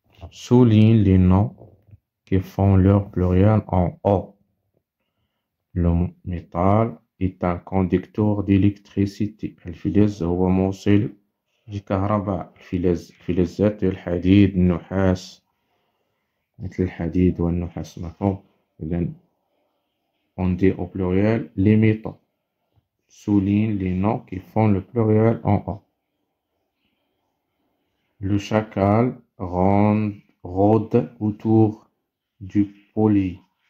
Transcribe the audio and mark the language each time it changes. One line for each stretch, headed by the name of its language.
French: Souligne les noms qui font leur pluriel en O. Le métal est un conducteur d'électricité.
Arabic: الفلز هو موصل للكهرباء. الفلزات الحديد النحاس مثل الحديد والنحاس مفهوم.
French: إذن on dit au pluriel les métaux. Souligne les noms qui font le pluriel en O. Le chacal rôde autour du poli.